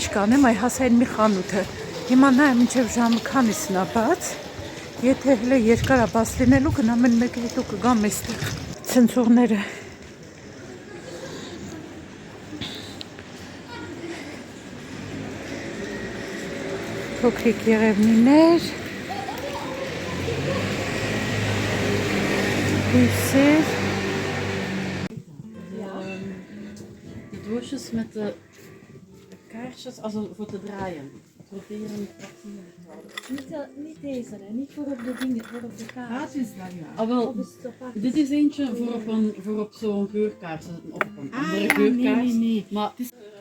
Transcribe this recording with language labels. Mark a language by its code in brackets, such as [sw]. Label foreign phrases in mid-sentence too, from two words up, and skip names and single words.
[hy] կանեմ, այ հասա այն մի խանութը։ Հիմա նայեմ մինչև ժամը քանիսն է բաց, եթե հլը երկար է բաց լինելու, գնամ են մեկը հետո կգամ այստեղ։ Ցնցողները փոքրիկ եղևնիներ, բույսեր, [nl] de doosjes met de kaarsjes, also voor te draaien. Proberen Niet deze, hè? Niet voor op de dingen, voor op de kaart. is dat ja. Ah, wel, dit is eentje voor op zo'n geurkaars of op een andere geurkaars. Nee. Maar het is...